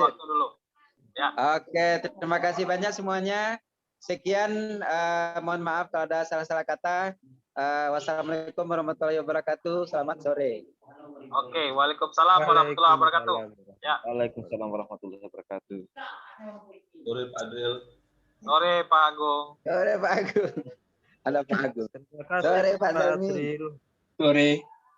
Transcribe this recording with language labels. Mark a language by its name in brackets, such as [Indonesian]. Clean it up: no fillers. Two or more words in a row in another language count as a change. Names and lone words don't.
[Indonesian] waktu dulu. Ya. Oke, terima kasih banyak semuanya. Sekian, mohon maaf kalau ada salah-salah kata. [Arabic] والسلام عليكم ورحمة الله وبركاته. [Indonesian] Selamat sore. [Arabic] Oke, وعليكم السلام ورحمة الله وبركاته. [Indonesian] Ya. [Arabic] وعليكم السلام ورحمة الله وبركاته. [Indonesian] Sore Pak Adil. Sore Pak Agung. Sore Pak Agung. Ada Pak Agung. Sore Pak Zalmi. Sore.